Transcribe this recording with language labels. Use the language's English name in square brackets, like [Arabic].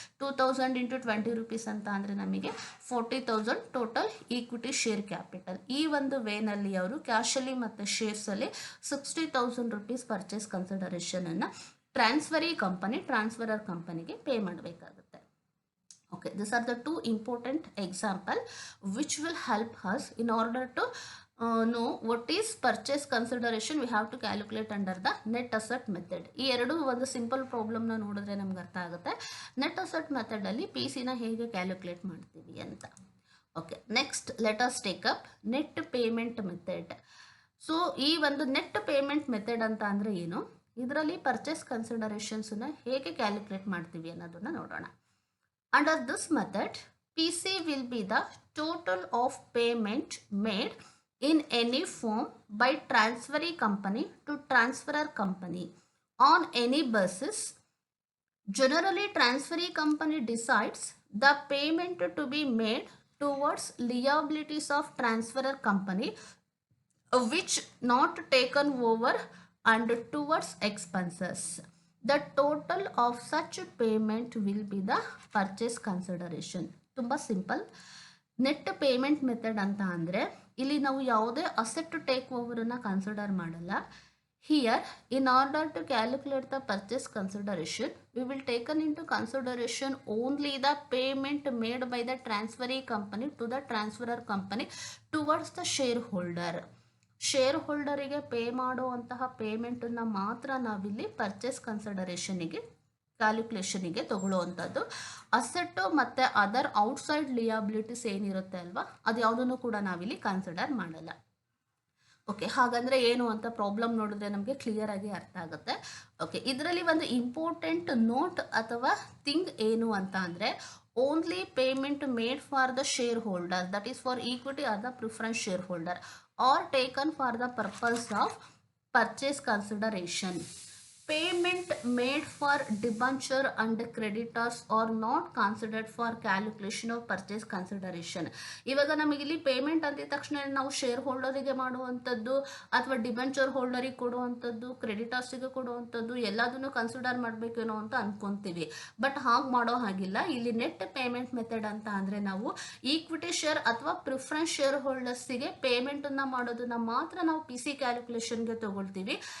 [Kannada] 2,000 into ₹20 ಅಂತ ಅಂದರೆ ನಮಗೆ 40,000 ಟೋಟಲ್ ಈಕ್ವಿಟಿ ಶೇರ್ ಕ್ಯಾಪಿಟಲ್. ಈ ಒಂದು ವೇನಲ್ಲಿ ಅವರು ಕ್ಯಾಶಲ್ಲಿ ಮತ್ತು ಶೇರ್ಸಲ್ಲಿ ₹60,000 ಪರ್ಚೇಸ್ ಕನ್ಸಿಡರೇಷನನ್ನು ಟ್ರಾನ್ಸ್ಫರರ್ ಕಂಪನಿಗೆ ಪೇ ಮಾಡಬೇಕಾಗುತ್ತೆ. [English] Okay, these are the two important example which will help us in order to know what is purchase consideration we have to calculate under the net asset method. [Kannada] ಈ ಎರಡು ಒಂದು simple ಪ್ರಾಬ್ಲಮ್ನ ನೋಡಿದ್ರೆ ನಮ್ಗೆ ಅರ್ಥ ಆಗುತ್ತೆ net asset ಮೆಥಡಲ್ಲಿ P ಸಿನ ಹೇಗೆ calculate ಮಾಡ್ತೀವಿ ಅಂತ. [English] Okay, next let us take up net payment method. [Kannada] So ಈ ಒಂದು ನೆಟ್ ಪೇಮೆಂಟ್ ಮೆಥಡ್ ಅಂತ ಅಂದರೆ ಏನು, ಇದರಲ್ಲಿ ಪರ್ಚೇಸ್ ಕನ್ಸಿಡರೇಷನ್ಸನ್ನ ಹೇಗೆ ಕ್ಯಾಲ್ಕುಲೇಟ್ ಮಾಡ್ತೀವಿ ಅನ್ನೋದನ್ನು ನೋಡೋಣ. [English] Under this method, PC will be the total of payment made in any form by transferee company to transferor company on any basis. Generally, transferee company decides the payment to be made towards liabilities of transferor company which not taken over and towards expenses. The total of such payment will be the purchase consideration. [Kannada] ತುಂಬ simple. Net payment method ಅಂತ ಅಂದರೆ ಇಲ್ಲಿ ನಾವು ಯಾವುದೇ asset take ಓವರನ್ನು consider ಮಾಡಲ್ಲ. [English] Here in order to calculate the purchase consideration we will taken in to consideration only the payment made by the transferee company to the transferor company towards the share holder. [Kannada] Share ಹೋಲ್ಡರಿಗೆ pay ಮಾಡುವಂತಹ ಪೇಮೆಂಟನ್ನು ಮಾತ್ರ ನಾವಿಲ್ಲಿ purchase ಕನ್ಸಿಡರೇಷನಿಗೆ ಕ್ಯಾಲ್ಕುಲೇಷನಿಗೆ ತಗೊಳ್ಳುವಂಥದ್ದು. Asset ಮತ್ತು other outside liabilities ಏನಿರುತ್ತೆ ಅಲ್ವಾ, ಅದು ಯಾವುದನ್ನು ಕೂಡ ನಾವಿಲ್ಲಿ ಕನ್ಸಿಡರ್ ಮಾಡಲ್ಲ. ಓಕೆ, ಹಾಗಂದರೆ ಏನು ಅಂತ ಪ್ರಾಬ್ಲಮ್ ನೋಡಿದ್ರೆ ನಮಗೆ ಕ್ಲಿಯರ್ ಆಗಿ ಅರ್ಥ ಆಗುತ್ತೆ. [English] okay, [Kannada] ಇದರಲ್ಲಿ ಒಂದು ಇಂಪಾರ್ಟೆಂಟ್ ನೋಟ್ ಅಥವಾ ಥಿಂಗ್ ಏನು ಅಂತ ಅಂದರೆ, [English] Only payment made for the share holder, that is for equity or the preference share holder or taken for the purpose of purchase consideration. Payment made for debenture and creditors are not considered for calculation of purchase consideration. [Kannada] ಇವಾಗ ನಮಗೆ ಇಲ್ಲಿ payment ಅಂದಿದ ತಕ್ಷಣ ನಾವು share ಹೋಲ್ಡರಿಗೆ ಮಾಡುವಂಥದ್ದು ಅಥವಾ debenture ಹೋಲ್ಡರಿಗೆ ಕೊಡುವಂಥದ್ದು, ಕ್ರೆಡಿಟರ್ಸಿಗೆ ಕೊಡುವಂಥದ್ದು ಎಲ್ಲದನ್ನು ಕನ್ಸಿಡರ್ ಮಾಡಬೇಕೇನೋ ಅಂತ ಅನ್ಕೊಂತೀವಿ. ಬಟ್ ಹಾಗೆ ಮಾಡೋ ಹಾಗಿಲ್ಲ. ಇಲ್ಲಿ ನೆಟ್ ಪೇಮೆಂಟ್ ಮೆಥಡ್ ಅಂತ ಅಂದರೆ ನಾವು ಈಕ್ವಿಟಿ ಶೇರ್ ಅಥವಾ ಪ್ರಿಫರೆನ್ಸ್ ಶೇರ್ ಹೋಲ್ಡರ್ಸಿಗೆ ಪೇಮೆಂಟನ್ನು ಮಾಡೋದನ್ನ ಮಾತ್ರ ನಾವು ಪಿ ಸಿ ಕ್ಯಾಲ್ಕುಲೇಷನ್ಗೆ ತಗೊಳ್ತೀವಿ.